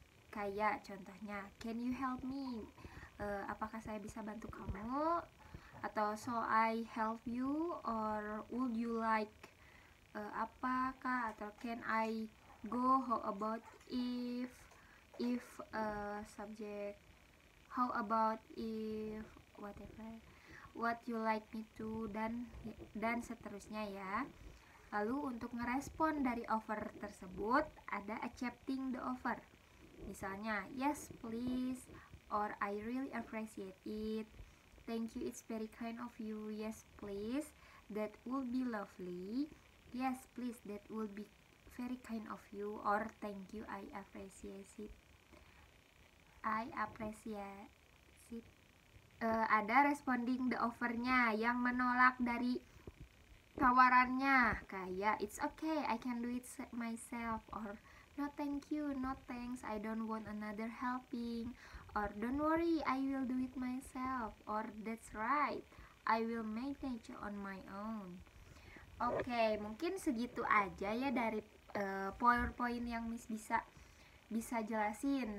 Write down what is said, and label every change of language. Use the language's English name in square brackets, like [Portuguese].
[Indonesian] Kayak contohnya, [English] can you help me? [Indonesian] Apakah saya bisa bantu kamu? Atau [English] so I help you, or would you like [Indonesian] apakah, atau [English] can I go, how about if subject, how about if whatever, what you like me to, [Indonesian] dan seterusnya ya. Lalu untuk ngerespon dari offer tersebut ada [English] accepting the offer. [Indonesian] Misalnya [English] yes please, or I really appreciate it, thank you it's very kind of you, yes please that would be lovely, yes please that would be very kind of you, or thank you I appreciate it. [Indonesian] Ada [English] responding the offernya [Indonesian] yang menolak dari tawarannya, kayak [English] it's okay I can do it myself, or no thank you, no thanks, I don't want another helping, or don't worry I will do it myself, or that's right I will manage on my own. [Indonesian] Oke, mungkin segitu aja ya dari PowerPoint yang Miss bisa jelasin.